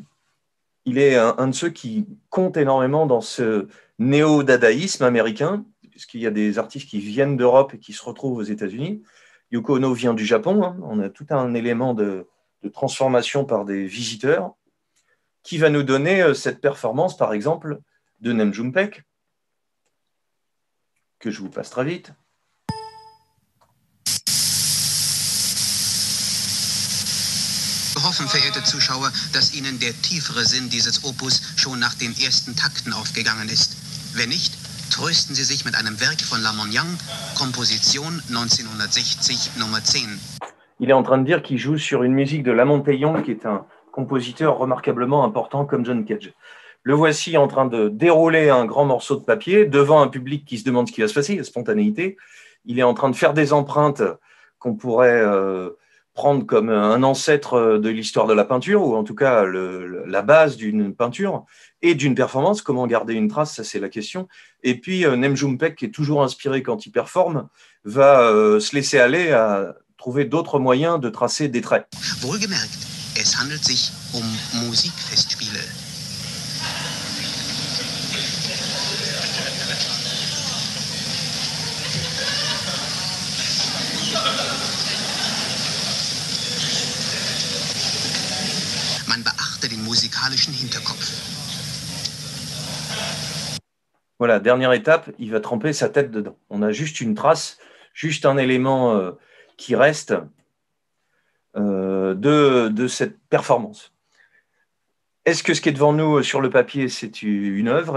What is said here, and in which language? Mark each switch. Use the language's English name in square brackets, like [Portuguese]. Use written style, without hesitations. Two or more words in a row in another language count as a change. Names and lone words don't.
[French] Il est un de ceux qui compte énormément dans ce néo-dadaïsme américain, puisqu'il y a des artistes qui viennent d'Europe et qui se retrouvent aux États-Unis. Yoko Ono vient du Japon. Hein. On a tout un élément de transformation par des visiteurs qui va nous donner cette performance, par exemple, de Nem Jumpek, que je vous passe très vite. [German] Wir hoffen, verehrte Zuschauer, dass Ihnen der tiefere Sinn dieses Opus schon nach den ersten Takten aufgegangen ist. Wenn nicht, trösten Sie sich mit einem Werk von Lamonnian, Komposition 1960, Nummer 10. [French] Il est en train de dire qu'il joue sur une musique de Lamontaillon, qui est un compositeur remarquablement important comme John Cage. Le voici en train de dérouler un grand morceau de papier devant un public qui se demande ce qui va se passer, la spontanéité. Il est en train de faire des empreintes qu'on pourrait prendre comme un ancêtre de l'histoire de la peinture, ou en tout cas la base d'une peinture et d'une performance. Comment garder une trace, ça c'est la question. Et puis Nem Jumpek, qui est toujours inspiré quand il performe, va se laisser aller à trouver d'autres moyens de tracer des traits. [German] Wohlgemerkt, es handelt sich Musikfestspiele. Man beachte den musikalischen Hinterkopf. [French] Voilà, dernière étape, il va tremper sa tête dedans. On a juste une trace, juste un élément qui reste de cette performance. Est-ce que ce qui est devant nous sur le papier, c'est une œuvre?